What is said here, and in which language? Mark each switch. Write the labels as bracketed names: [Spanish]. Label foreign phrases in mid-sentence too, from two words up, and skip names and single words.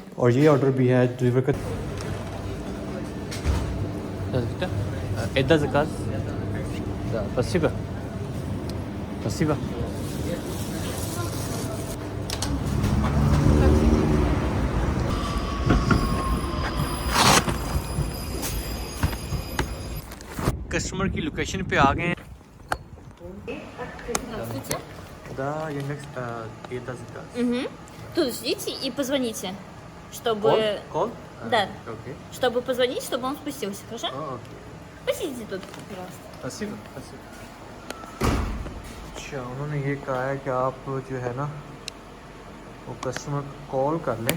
[Urdu] اور یہ آرڈر بھی ہے ڈیلیور کر [Russian] спасибо спасибо। [Urdu] کسٹمر کی لوکیشن پہ آ گئے ہیں. [Russian] Да, Yandex, это заказ. Тут ждите и позвоните, чтобы... Call? Да, Okay. чтобы позвонить, чтобы он спустился, хорошо? Okay. Посидите тут, пожалуйста. спасибо спасибо। [Urdu] اچھا، انہوں نے یہ کہا ہے کہ آپ جو ہے نا وہ کسٹمر کو کال کر لیں.